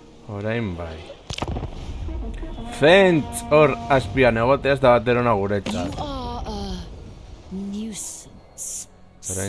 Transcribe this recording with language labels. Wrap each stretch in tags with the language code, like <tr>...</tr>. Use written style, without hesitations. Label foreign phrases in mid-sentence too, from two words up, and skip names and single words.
<eu>Orain bai. Fentz hor azpian egotea ez da baterona guretzat.</eu> <en>You are a nuisance.</en> <eu>Orain</eu>